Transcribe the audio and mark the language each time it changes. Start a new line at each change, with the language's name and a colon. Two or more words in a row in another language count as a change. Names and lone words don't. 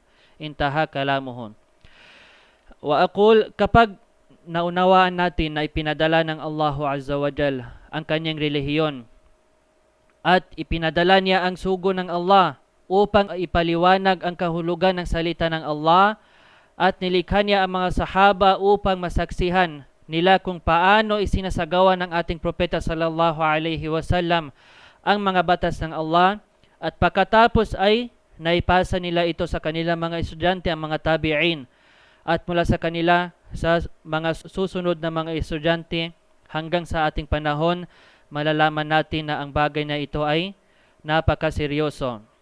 Arabic: انتهى كلامه. وأقول,
Filipino: kapag naunawaan natin na ipinadala ng Allahu
Arabic: عز وجل
Filipino: ang kanyang relihiyon, at ipinadala niya ang sugo ng Allah upang ipaliwanag ang kahulugan ng salita ng Allah, at nilikha niya ang mga sahaba upang masaksihan nila kung paano isinasagawa ng ating propeta
Arabic: صلى الله عليه وسلم
Filipino: ang mga batas ng Allah, at pagkatapos ay naipasa nila ito sa kanilang mga estudyante, ang mga tabi'in, at mula sa kanila sa mga susunod na mga estudyante hanggang sa ating panahon, malalaman natin na ang bagay na ito ay napakaseryoso.